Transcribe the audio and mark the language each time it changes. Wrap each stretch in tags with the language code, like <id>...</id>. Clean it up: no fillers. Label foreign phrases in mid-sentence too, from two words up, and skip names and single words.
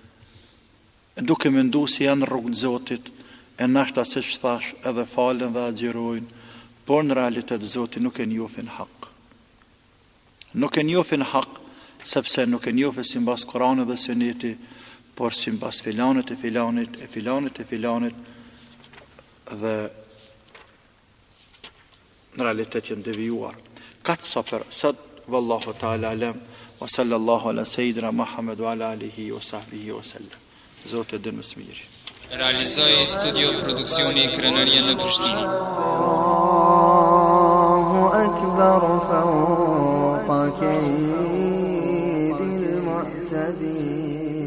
<sq>duke mendu si janë rrugë Zotit, e nashta se që thash edhe falen dhe agjerojnë, por në realitet Zotit nuk e njofin hak. Nuk e njofin hak, sepse nuk e njofin si mbas Kur'anit dhe Suneti, por si mbas filanit, dhe në realitet janë devijuar.</sq> <ar>Sa والله تعالى أعلم. وصلى الله على سيدنا محمد وعلى آله وصحبه وسلم.</ar> <sq>Zotë din më së miri. Realizoi studio produksioni Krenaria në Prishtinë.</sq> <ar>الله أكبر فوق كيد المعتدين.</ar>